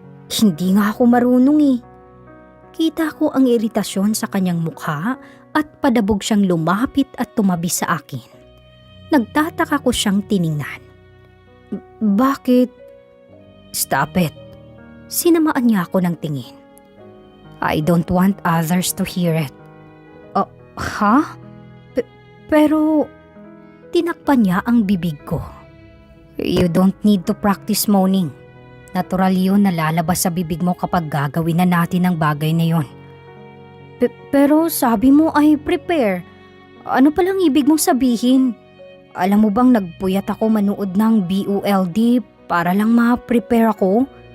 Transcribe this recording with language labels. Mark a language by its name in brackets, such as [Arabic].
[Filipino] Hindi nga ako marunong eh. Kita ko ang iritasyon sa kanyang mukha at padabog siyang lumapit at tumabi sa akin. Nagtataka ko siyang tiningnan. Bakit? [English] Stop it. [Filipino] Sinamaan niya ako ng tingin. [English] I don't want others to hear it. Ha? [Filipino] Pero tinakpan niya ang bibig ko. [English] You don't need to practice moaning. [Filipino] Natural yun na lalabas sa bibig mo kapag gagawin na natin ang bagay na yun. Pero sabi mo ay prepare. Ano palang ibig mong sabihin? Alam mo bang nagpuyat ako manood ng BULD para lang ma-prepare ako?